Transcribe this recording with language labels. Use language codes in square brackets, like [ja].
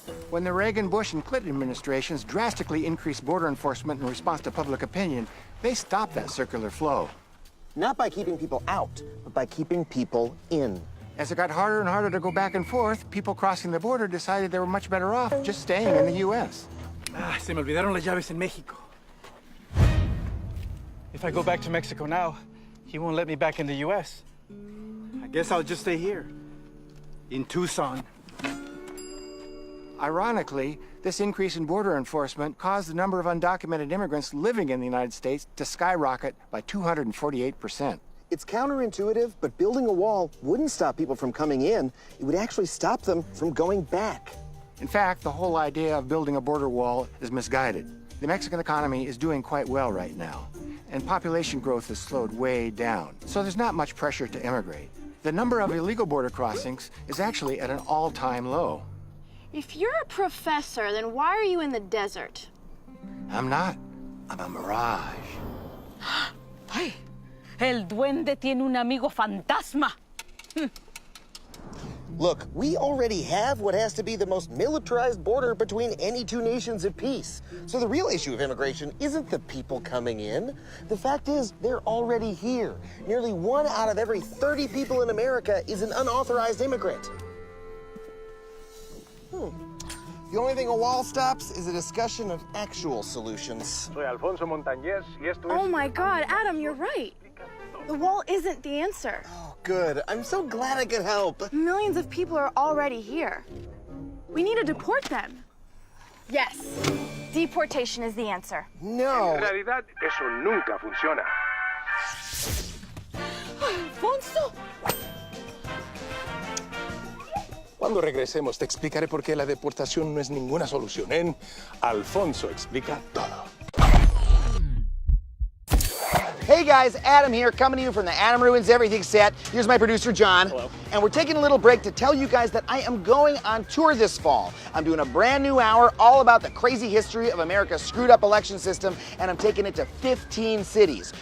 [en] When the Reagan, Bush, and Clinton administrations drastically increased border enforcement in response to public opinion, they stopped that circular flow. Not by keeping people out, but by keeping people in. As it got harder and harder to go back and forth, people crossing the border decided they were much better off just staying in the U.S. [es] Ah, se me olvidaron las llaves en Mexico. [en] If I go back to Mexico now, he won't let me back in the U.S. I guess I'll just stay here, in Tucson. Ironically, this increase in border enforcement caused the number of undocumented immigrants living in the United States to skyrocket by 248%. It's counterintuitive, but building a wall wouldn't stop people from coming in. It would actually stop them from going back. In fact, the whole idea of building a border wall is misguided. The Mexican economy is doing quite well right now, and population growth has slowed way down, so there's not much pressure to immigrate. The number of illegal border crossings is actually at an all-time low. If you're a professor, then why are you in the desert? I'm not. I'm a mirage. Ay, el duende tiene un amigo fantasma. Look, we already have what has to be the most militarized border between any two nations at peace. So the real issue of immigration isn't the people coming in. The fact is, they're already here. Nearly 1 out of every 30 people in America is an unauthorized immigrant. The only thing a wall stops is a discussion of actual solutions. [es] Soy Alfonso Montañez y esto [en] Oh my God, Adam, you're right. The wall isn't the answer. Oh, good. I'm so glad I could help. Millions of people are already here. We need to deport them. Yes, deportation is the answer. No. [es] En realidad, eso nunca funciona. Alfonso! Cuando regresemos te explicaré por qué la deportación no es ninguna solución. En Alfonso Explica Todo. [en] Hey guys, Adam here, coming to you from the Adam Ruins Everything set. Here's my producer, John. Hello. And we're taking a little break to tell you guys that I am going on tour this fall. I'm doing a brand new hour all about the crazy history of America's screwed up election system, and I'm taking it to 15 cities.